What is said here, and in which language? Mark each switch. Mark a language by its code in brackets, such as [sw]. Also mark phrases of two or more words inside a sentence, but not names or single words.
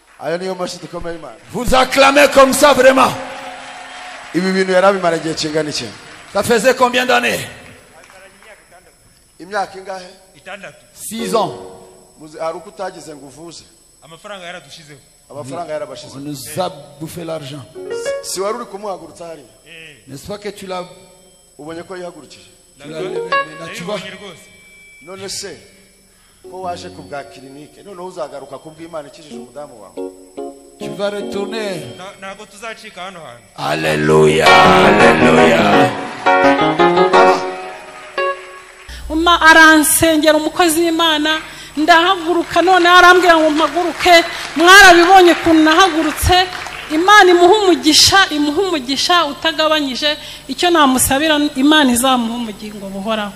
[rw] aya niyo mashyi dukomeye Imana. [fr] Vous acclamez comme ça vraiment. [rw] Ibi bintu yarabimara igihe kingana iki? [fr] Ça faisait combien d'années? [rw] Imyaka ingahe? [fr] 6 ans. [rw] Hari uko utagize ngo uvuze. Amafaranga yaradushizeho. Amafaranga yarabashize. [fr] On nous a bouffé l'argent. [rw] Si wari uri kumuhagurutsa hari. [fr] N'est-ce pas que tu l'as [rw] ubonye ko yihagurukije? [fr] Tu l'as levé, mais là tu vois. [rw] None se ko waje ku bwa clinique none uzagaruka ku bw'Imana ikijije umudamu wawe. [fr] Tu vas retourner. [rw] Nago tuzacika hano hano. Alléluia, alléluia. Aransengera umukozi w'Imana ndahaguruka none arambwira ngo mpaguruke mwarabibonye kuntu nahagurutse Imana imuha umugisha utagabanyije icyo namusabira Imana izamuha umugingo buhoraho.